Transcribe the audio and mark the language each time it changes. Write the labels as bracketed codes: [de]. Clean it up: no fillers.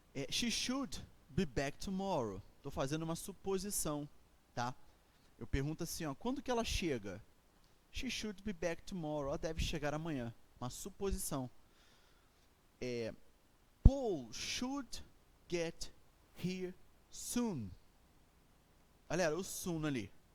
[en] She should be back tomorrow. [pt] Estou fazendo uma suposição, tá? Eu pergunto assim, ó, quando que ela chega? [en] She should be back tomorrow. [pt] Ela deve chegar amanhã. Uma suposição. [en] Paul should get here soon. [pt] Galera, o soon ali.